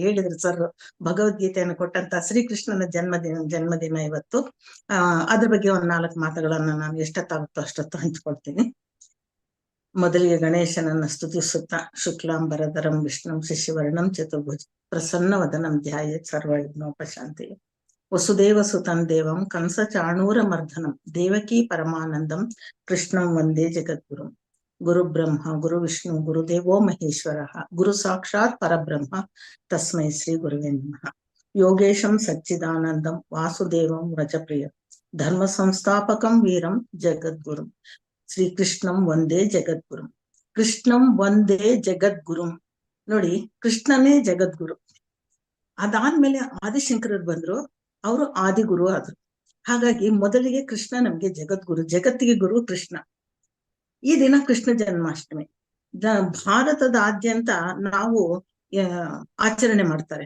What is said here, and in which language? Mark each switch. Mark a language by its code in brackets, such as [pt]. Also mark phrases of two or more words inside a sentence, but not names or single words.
[kn] ಹೇಳಿದ್ರು ಸರ್, ಭಗವದ್ಗೀತೆಯನ್ನು ಕೊಟ್ಟಂತ ಶ್ರೀಕೃಷ್ಣನ ಜನ್ಮದಿನ ಇವತ್ತು. ಅದ್ರ ಬಗ್ಗೆ ಒಂದ್ 4 ಮಾತುಗಳನ್ನ ನಾನು ಎಷ್ಟೊತ್ತಾಗುತ್ತೋ ಅಷ್ಟೊತ್ತು ಹಂಚ್ಕೊಳ್ತೀನಿ. ಮೊದಲಿಗೆ ಗಣೇಶನನ್ನ ಸ್ತುತಿಸುತ್ತಾ, [sa] ಶುಕ್ಲಾಂಬರಧರಂ ವಿಷ್ಣುಂ ಶಶಿವರ್ಣಂ ಚತುರ್ಭುಜ ಪ್ರಸನ್ನವದನಂ ಧ್ಯಾಯೇತ್ ಸರ್ವವಿಘ್ನೋಪಶಾಂತಯೇ. ವಸುದೇವ ಸುತಂ ದೇವಂ ಕಂಸ ಚಾಣೂರ ಮರ್ದನಂ ದೇವಕೀ ಪರಮಾನಂದಂ ಕೃಷ್ಣಂ ವಂದೇ ಜಗದ್ಗುರುಂ. ಗುರು ಬ್ರಹ್ಮ ಗುರು ವಿಷ್ಣು ಗುರುದೇವೋ ಮಹೇಶ್ವರ ಗುರು ಸಾಕ್ಷಾತ್ ಪರಬ್ರಹ್ಮ ತಸ್ಮೈ ಶ್ರೀ ಗುರುವೇ ನಮಃ. ಯೋಗೇಶಂ ಸಚ್ಚಿದಾನಂದಂ ವಾಸುದೇವಂ ವ್ರಜಪ್ರಿಯ ಧರ್ಮ ಸಂಸ್ಥಾಪಕಂ ವೀರಂ ಜಗದ್ಗುರುಂ ಶ್ರೀಕೃಷ್ಣಂ ವಂದೇ ಜಗದ್ಗುರುಂ. ಕೃಷ್ಣಂ ವಂದೇ ಜಗದ್ಗುರುಂ. [kn] ನೋಡಿ, ಕೃಷ್ಣನೇ ಜಗದ್ಗುರು. ಅದಾದ್ಮೇಲೆ ಆದಿಶಂಕರರು ಬಂದ್ರು, ಅವರು ಆದಿಗುರು ಆದ್ರು. ಹಾಗಾಗಿ ಮೊದಲಿಗೆ ಕೃಷ್ಣ ನಮ್ಗೆ ಜಗದ್ಗುರು, ಜಗತ್ತಿಗೆ ಗುರು ಕೃಷ್ಣ. ಈ ದಿನ ಕೃಷ್ಣ ಜನ್ಮಾಷ್ಟಮಿ ಭಾರತದಾದ್ಯಂತ ನಾವು ಆಚರಣೆ ಮಾಡ್ತಾರೆ.